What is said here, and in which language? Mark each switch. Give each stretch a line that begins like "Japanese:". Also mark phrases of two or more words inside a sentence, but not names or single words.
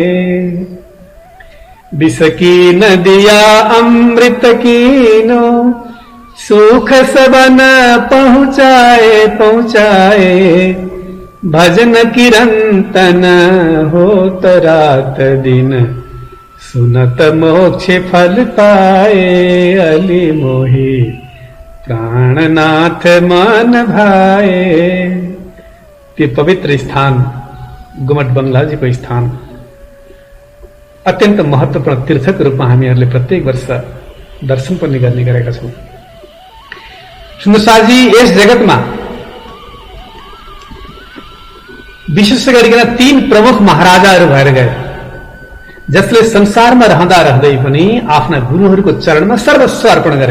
Hindi: विष की नदिया अमृत कीनो, सुख सबन पहुँचाए पहुँचाए, भजन किरंतन होत रात दिन, सुनत मोक्ष फल पाए अली मोही, प्राणनाथ मन भाए।
Nepali: त्यो पवित्र स्थान गुमट बंगलाजीको स्थान अत्यन्त महत्त्वपूर्ण तीर्थको रूपमा हामीहरूले प्रत्येक वर्ष दर्शन पनि गर्ने गरेका छौं। सुन्दरसाजी यस जगतमा विशेष गरिकन 3 प्रमुख महाराजाहरू भएर गए, जसले संसारमा रहँदा रहँदै पनि आफ्ना गुरुहरूको चरणमा सर्वस्व अर्पण गरे।